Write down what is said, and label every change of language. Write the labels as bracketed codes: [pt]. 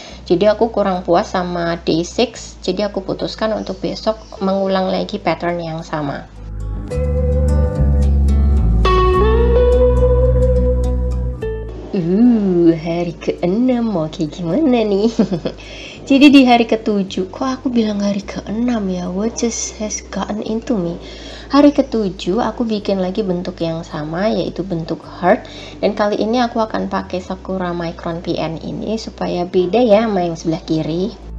[id] Jadi aku kurang puas sama day 6, jadi aku putuskan untuk besok mengulang lagi pattern yang sama. Hari ke-6 mau kayak gimana nih? Jadi di hari ke-7, kok aku bilang hari ke-6 ya? [en] What just has gotten into me? [id] Hari ke-7 aku bikin lagi bentuk yang sama, yaitu bentuk heart. Dan kali ini aku akan pakai Sakura Micron PN ini supaya beda ya sama yang sebelah kiri.